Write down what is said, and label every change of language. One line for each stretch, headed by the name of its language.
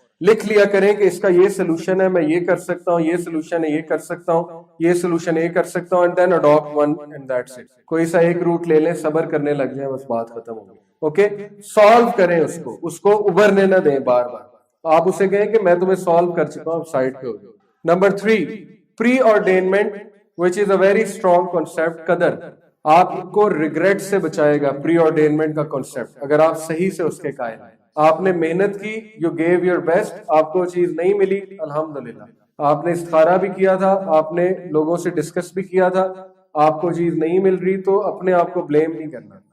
Urdu: لکھ لیا کریں کہ اس کا یہ سلوشن ہے, میں یہ کر سکتا ہوں, یہ سلوشن ہے یہ کر سکتا ہوں, یہ سلوشن یہ کر سکتا ہوں,
English: And then adapt one and that's it.
Urdu: کوئی سا ایک روٹ لے لیں, صبر کرنے لگ جائیں, بس بات ختم ہوگی. اوکے, سالو کریں اس کو ابھرنے نہ دیں بار بار. آپ اسے کہیں کہ میں تمہیں سالو کر چکا ہوں, سائڈ پہ ہو جاؤ.
English: Number 3, preordainment which is a very strong concept.
Urdu: قدر آپ کو ریگریٹ سے بچائے گا. پری آرڈینمنٹ کا کنسپٹ اگر آپ صحیح سے اس کے قائل ہیں, آپ نے محنت کی,
English: you give your best,
Urdu: آپ کو چیز نہیں ملی, الحمدللہ. آپ نے استخارہ بھی کیا تھا, آپ نے لوگوں سے ڈسکس بھی کیا تھا, آپ کو چیز نہیں مل رہی تو اپنے آپ کو بلیم نہیں کرنا.